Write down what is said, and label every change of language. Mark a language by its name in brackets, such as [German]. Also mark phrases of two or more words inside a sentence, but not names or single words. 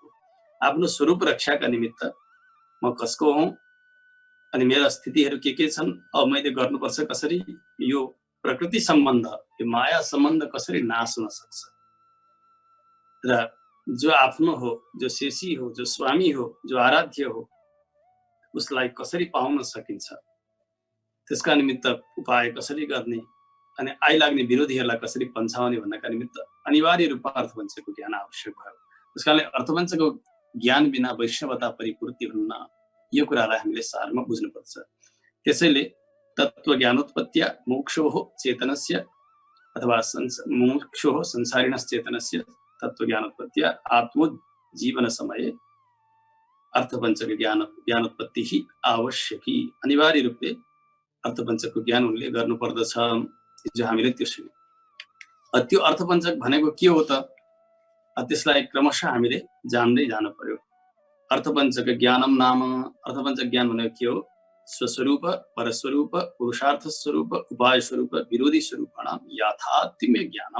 [Nepali] आफ्नो स्वरूप रक्षाका निमित्त म कसको हुँ अनि मेरा स्थितिहरू के छन्, अब मैले गर्नुपर्छ कसरी, यो प्रकृति सम्बन्ध, यो माया सम्बन्ध कसरी नाश हुन सक्छ र जो आफ्नो हो, जो शेषी हो, जो स्वामी हो, जो आराध्य हो, उसलाई कसरी पाउन सकिन्छ, त्यसका निमित्त उपाय कसरी गर्ने अनि आइलाग्ने विरोधीहरूलाई कसरी पन्छाउने भन्नका निमित्त अनिवार्य रूपमा अर्थपञ्चको ज्ञान आवश्यक भयो। त्यसकारणले अर्थपञ्चको ज्ञान बिना वैष्णवता परिपूर्ति हुन्न, यो कुरालाई हामीले सारमा बुझ्नुपर्छ। [Sanskrit] त्यसैले तत्त्वज्ञानोत्पत्त्या मोक्षोः चेतनस्य अथवा मोक्षोः संसारिणश्चेतनस्य तत्त्वज्ञानोत्पत्त्या आत्मोज्जीवन समये अर्थपञ्चको ज्ञानोत्पत्ति ही आवश्यकी, [Nepali] अनिवार्य रूपले अर्थपञ्चको ज्ञान उनले गर्नुपर्दछ। जो हामीले त्यो सुन्यौं। त्यो अर्थपञ्चक भनेको के हो त? त्यसलाई क्रमशः हामीले जान्दै जानु पर्यो। [Sanskrit] अर्थपञ्चक ज्ञानम नाम, [Nepali] अर्थपञ्चक ज्ञान भनेको के हो? [Sanskrit] स्वस्वरूप, परस्वरूप, पुरुषार्थ स्वरूप, उपाय स्वरूप, विरोधी स्वरूपणाम याथात्म्य ज्ञानम।